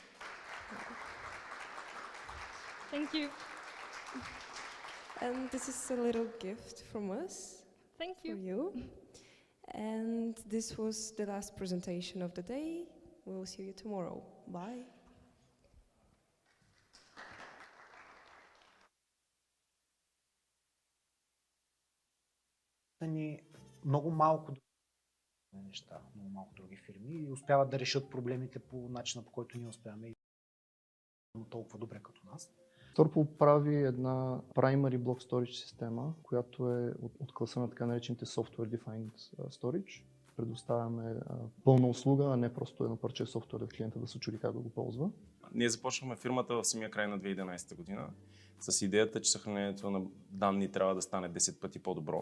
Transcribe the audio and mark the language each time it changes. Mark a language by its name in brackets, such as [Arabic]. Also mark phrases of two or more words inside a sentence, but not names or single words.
[English] Thank you. And this is a little gift from us. Thank you. For you. And this was the last presentation of the day. We'll see you tomorrow. Bye. [Bulgarian] Много малко неща, много малко други фирми и успяват да решат проблемите по начина, по който ние успяваме и толкова добре като нас. Torpal прави една primary block storage система, която е от класа на така наречените Software Defined Storage. Предоставяме пълна услуга, а не просто едно парче софтуер в клиента да се чуди как да го ползва. Ние започнахме фирмата в самия край на 2011 година с идеята, че съхранението на данни трябва да стане 10 пъти по-добро.